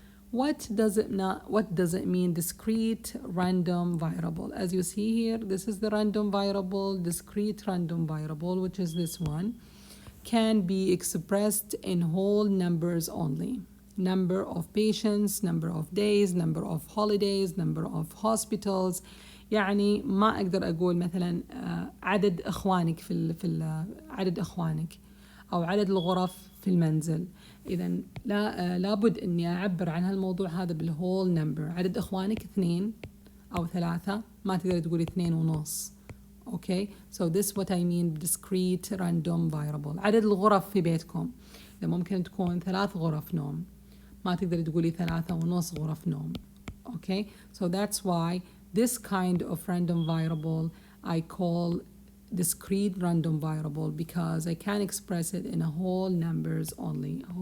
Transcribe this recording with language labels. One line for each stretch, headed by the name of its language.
English: What does it mean discrete random variable? As you see here, this is the random variable. Discrete random variable, which is this one, can be expressed in whole numbers only. Number of patients, number of days, number of holidays, number of hospitals.
Arabic: يعني ما أقدر أقول مثلا عدد إخوانك في عدد إخوانك أو عدد الغرف في المنزل. إذا لابد إني أعبر عن هالموضوع هذا بالwhole number. عدد إخوانك 2 أو 3، ما تقدر تقولي 2.5.
English: Okay, so this what I mean discrete random variable.
Arabic: عدد الغرف في بيتكم، إذا ممكن تكون 3 غرف نوم، ما تقدر تقولي 3.5 غرف نوم.
English: Okay, so that's why this kind of random variable I call discrete random variable because I can express it in a whole numbers only.